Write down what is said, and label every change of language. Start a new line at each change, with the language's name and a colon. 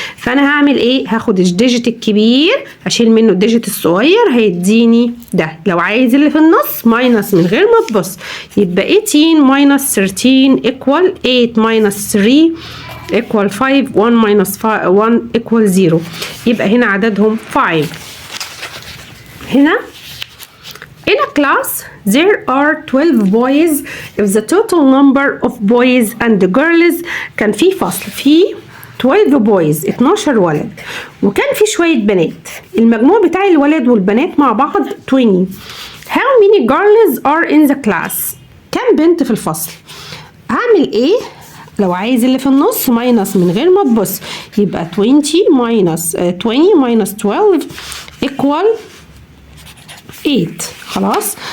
Arabic: فانا هعمل ايه؟ هاخد الديجيت الكبير اشيل منه الديجيت الصغير هيديني ده. لو عايز اللي في النص ماينس من غير ما تبص، يبقى 18 ماينس 13 equal 8 ماينس 3 equal 5 1 minus 1 equal 0. يبقى هنا عددهم 5.
English: هنا in a class there are 12 boys.
Arabic: if the total number of boys and girls كان في فصل فيه 12 boys 12 ولد وكان في شوية بنات. المجموع بتاع الولد والبنات مع بعض 20. how many girls are in the class؟ كم بنت في الفصل؟ هعمل ايه؟ لو عايز اللي في النص ماينس من غير ما تبص، يبقى 20 minus 12 equal 8. خلاص.